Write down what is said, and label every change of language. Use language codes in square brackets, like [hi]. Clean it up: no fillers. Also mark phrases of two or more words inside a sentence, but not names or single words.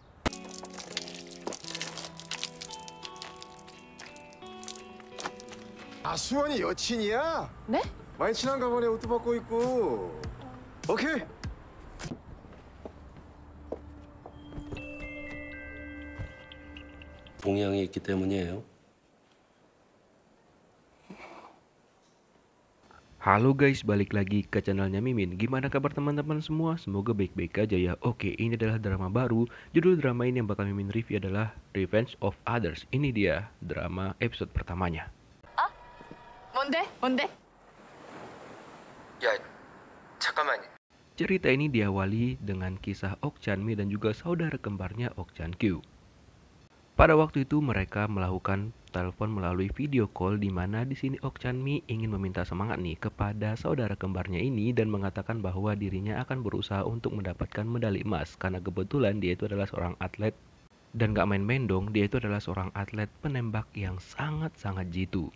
[ko] 아, 수원이 여친이야? 네? 많이 친한가 보네. 옷도 벗고 있고. 오케이. 동양이 있기 때문이에요. [id] Halo guys, balik lagi ke channelnya Mimin. Gimana kabar teman-teman semua? Semoga baik-baik aja ya. Oke, ini adalah drama baru. Judul drama ini yang bakal Mimin review adalah Revenge of Others. Ini dia drama episode pertamanya. [ko] 뭔데? 뭔데? 야, 잠깐만. [id] Cerita ini diawali dengan kisah Ok Chan-mi dan juga saudara kembarnya Ok Chan-kyu. Pada waktu itu mereka melakukan telepon melalui [en] video call, [id] di mana di sini Ok Chan-mi ingin meminta semangat nih kepada saudara kembarnya ini dan mengatakan bahwa dirinya akan berusaha untuk mendapatkan medali emas karena kebetulan dia itu adalah seorang atlet dan gak main-main dong, dia itu adalah seorang atlet penembak yang sangat-sangat jitu.